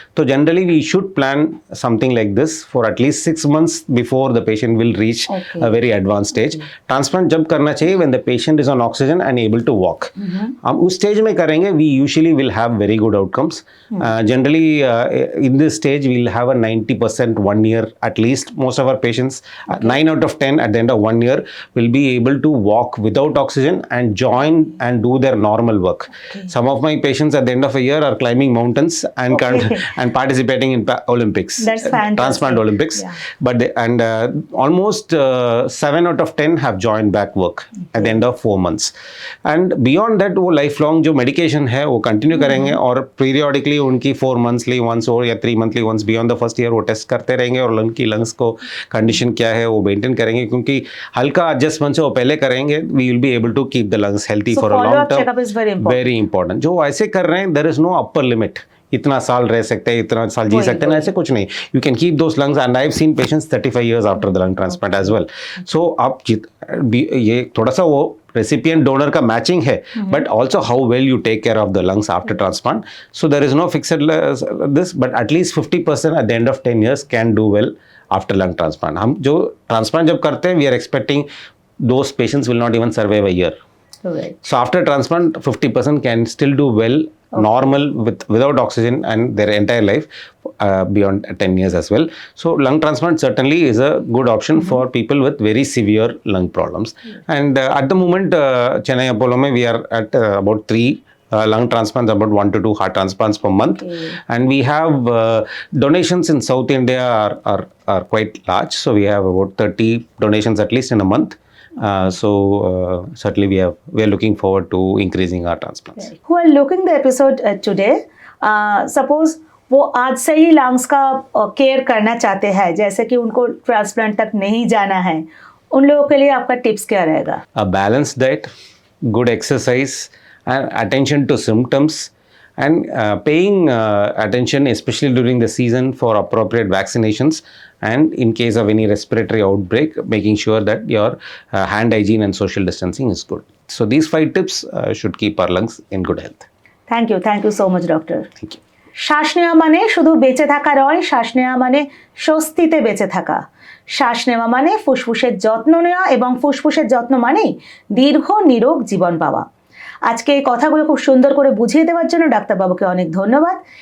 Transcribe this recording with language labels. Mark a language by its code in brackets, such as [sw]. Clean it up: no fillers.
[en] तो generally we should plan something like this for at least 6 months before the patient will reach a very advance stage. Transplant जब करना चाहिए when the patient is on oxygen and able to walk. हम उस stage में करेंगे, we usually will have very good outcomes. Generally in this stage we will have a 90% 1 year at least. Most of our patients, 9 out of 10 at the end of 1 year will be able to walk without oxygen and join and do their normal work. Some of my patients at the end of a year are climbing mountains and and participating in Olympics. That's fantastic. Transplant Olympics. Yeah. But almost 7 out of 10 have joined back work at the end of 4 months. And beyond that, [hi] वो lifelong जो medication है वो continue करेंगे, और periodically उनकी 4 monthly once और या 3 monthly once beyond the first year वो टेस्ट करते रहेंगे, और लंग्स को कंडीशन क्या है वो मेंटेन करेंगे, क्योंकि हल्का एडजस्टमेंट से वो पहले करेंगे, [en] we will be able to keep the lungs healthy for a long term. Checkup is very important. Very important. [hi] जो ऐसे कर रहे हैं, [en] there is no upper limit, [hi] इतना साल रह सकते हैं, इतना साल जी सकते हैं, ऐसे कुछ नहीं। [en] You can keep those lungs, and I have seen patients 35 years after the lung transplant as well. So आप ये थोड़ा सा वो recipient donor का matching है, but also how well you take care of the lungs after transplant. So there is no fixed this, but at least 50% at the end of 10 years can do well after lung transplant. हम जो transplant जब करते हैं, we are expecting those patients will not even survive a year. Right. So after transplant, 50% can still do well, normal without oxygen, and their entire life beyond 10 years as well. So lung transplant certainly is a good option for people with very severe lung problems. And at the moment, Chennai Apollo [hi] mein [en] we are at about 3 lung transplants, about 1 to 2 heart transplants per month. And we have donations in South India are quite large. So we have about 30 donations at least in a month. Certainly we are looking forward to increasing our transplants. Who are looking the episode today, suppose [hi] वो आज से ही lungs का care करना चाहते हैं, जैसे कि उनको ट्रांसप्लांट तक नहीं जाना है, उन लोगों के लिए आपका टिप्स क्या रहेगा? [en] A balanced diet, good exercise, and attention to symptoms, and paying attention, especially during the season, for appropriate vaccinations, and in case of any respiratory outbreak, making sure that your hand hygiene and social distancing is good. So these 5 tips should keep our lungs in good health. Thank you so much doctor. Thank you. [bn] শ্বাস নেওয়া মানে শুধু বেঁচে থাকা নয়, শ্বাস নেওয়া মানে স্বস্তিতে বেঁচে থাকা। শ্বাস নেওয়া মানে ফুসফুসের যত্ন নেওয়া, এবং ফুসফুসের যত্ন মানেই দীর্ঘ নিরোগ জীবন পাওয়া। আজকে এই কথাগুলো খুব সুন্দর করে বুঝিয়ে দেওয়ার জন্য ডাক্তারবাবুকে অনেক ধন্যবাদ।